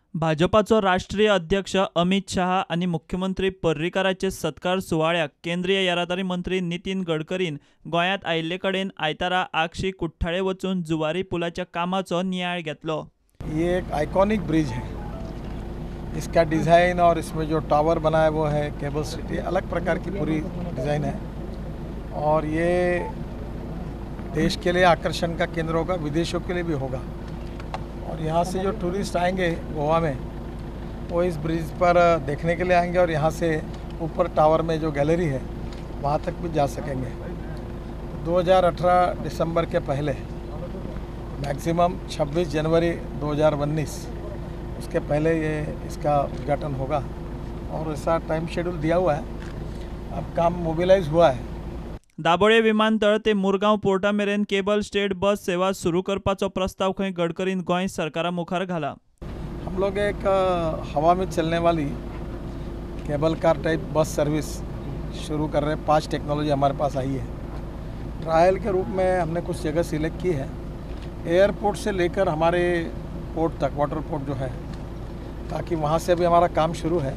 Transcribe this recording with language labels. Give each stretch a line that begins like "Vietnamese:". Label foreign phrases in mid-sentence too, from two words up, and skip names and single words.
Konkani: भाजपाचो राष्ट्रीय अध्यक्ष अमित शहा आणि मुख्यमंत्री पर्रीकाराचे सत्कार सुवाळ्याक केंद्रीय येरादारी मंत्री नितीन गडकरीन गोंयांत आयिल्ले कडेन आयतारा आगशी कुठ्ठाळे वचून जुवारी पुलाच्या कामाचो नियाळ घेतलो।
Hindi: ये एक
English: iconic bridge
Hindi: है। इसका डिज़ाइन और इसमें जो टावर बना है वो है
English: cable city,
Hindi: अलग प्रकार की पूरी डिज़ाइन है और ये देश के लिए आकर्षण का केंद्र होगा, विदेशों के लिए भी होगा। और यहाँ से जो टूरिस्ट आएंगे गोवा में वो इस ब्रिज पर देखने के लिए आएंगे और यहाँ से ऊपर टावर में जो गैलरी है वहाँ तक भी जा सकेंगे। 2018 दिसंबर के पहले मैक्सिमम 26 जनवरी 2019 उसके पहले ये इसका उद्घाटन होगा और ऐसा
English: time schedule
Hindi: दिया हुआ है। अब काम मोबिलाइज हुआ है।
Konkani: दाबोळे विमानतळ ते मुरगांव पोर्टा मेरेन
English: cable state bus
Konkani: सेवा सुरू करपाचो प्रस्ताव खंय गडकरीन गोंय सरकारा मुखार घाला।
Hindi: हम लोग एक हवा में चलने वाली
English: cable car type bus service
Hindi: शुरू कर रहे हैं। 5 टेक्नोलॉजी हमारे पास आई है। ट्रायल के रूप में हमने कुछ जगह सिलेक्ट की है, एयरपोर्ट से लेकर हमारे पोर्ट तक,
English: water port
Hindi: जो है, ताकि वहाँ से भी हमारा काम शुरू है।